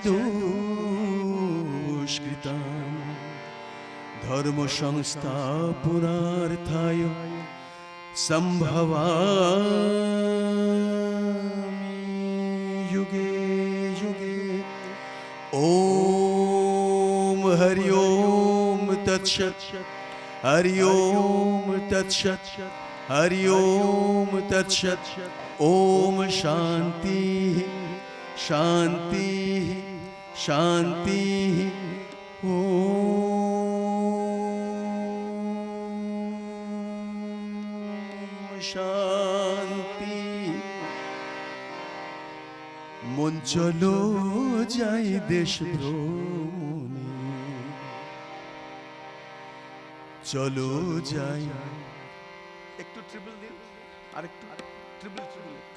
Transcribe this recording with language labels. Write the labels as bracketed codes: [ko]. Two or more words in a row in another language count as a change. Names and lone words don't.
[sa] दुष्कृताम्, धर्म संस्थापनार्थाय संभवामि युगे युगे ओम हरि ओम तत्सत् हरि ओम तत्सत् हरि ओम तत्सत् ओम शांति शांति शांति ओम शांति [bn] মন চলো যাই দেশ ভ্রমণে চলো যাই একটু ট্রিপল দিন আর একটু ট্রিপল ট্রিপল